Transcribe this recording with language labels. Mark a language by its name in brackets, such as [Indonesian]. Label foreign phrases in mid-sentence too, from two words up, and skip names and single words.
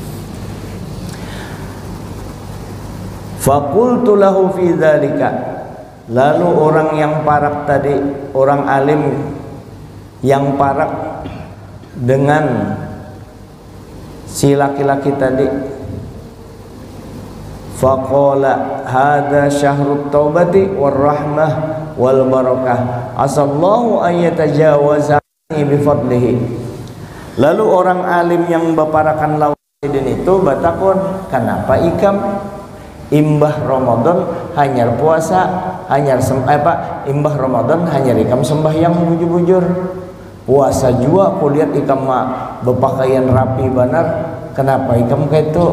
[Arabic] فقلت له في ذلك, [Banjar] Lalu orang yang parak tadi, orang alim yang parak dengan si laki-laki tadi, [Arabic] فقال هذا شهر التوبة والرحمة والبركة عسى الله أن يتجاوزني بفضله. [Banjar] Lalu orang alim yang baparakan lawan itu batakon, kenapa ikam imbah Ramadan hanyar puasa, hanyar imbah Ramadan hanyar ikam sembahyang bujur-bujur, puasa juga kulihat ikam berpakaian rapi benar, kenapa ikam kayak itu?